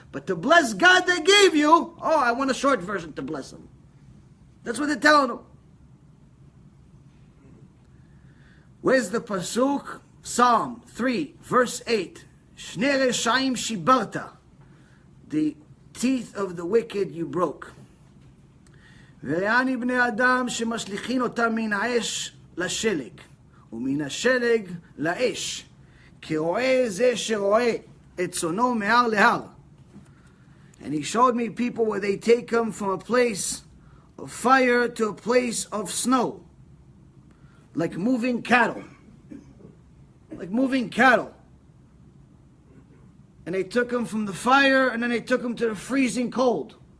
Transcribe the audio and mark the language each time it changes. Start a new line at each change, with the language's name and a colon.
English: But to bless God they gave you, oh, I want a short version to bless Him. That's what they're telling them. Where's the pasuk? Psalm 3, verse 8.
Hebrew: Shnei reshaim shibarta.
English: The teeth of the wicked you broke.
Hebrew: וראני בני אדם שמשליכין אותם מן האש לשלג, ומן השלג לאש, כרועה זה שרועה את צונו מהר להר.
English: And he showed me people where they take them from a place of fire to a place of snow, like moving cattle. Like moving cattle. And they took him from the fire, and then they took him to the freezing cold.